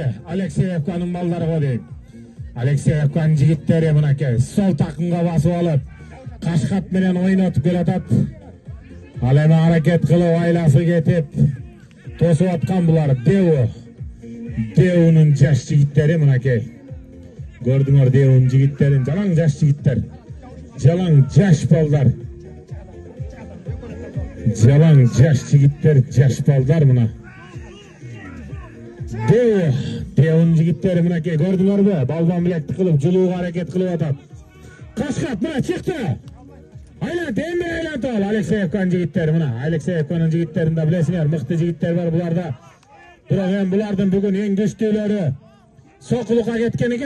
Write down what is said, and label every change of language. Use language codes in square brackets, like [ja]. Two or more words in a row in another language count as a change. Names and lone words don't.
[ky] Алексеевканын балдары го дейм. Алексеевканын жигиттери мынake, сол такымга басып алып, кашкат менен ойнотуп келатат. Ал эми аракет кылып, айласы кетип, тосуп аткан булар Дев'нун жаш жигиттери мынake. Көрдүңөр Дев'нун жигиттерин, жалаң жаш жигиттер. Жалаң жаш балдар. Жалаң жаш жигиттер, жаш балдар мына. Дев'нун жигиттери mынake көрдүңөрбү? Балбан билекти кылып, жылууга аракет кылып атат. Кашкат мына чыкты. Айлант, эми айлант ал Алексеевканын жигиттери мына. Алексеевканын жигиттеринде билесиңер, мыкты жигиттер бар буларда. Бирок эми булардын бүгүн эң күчтүүлөрү Сокулукка кеткен экен.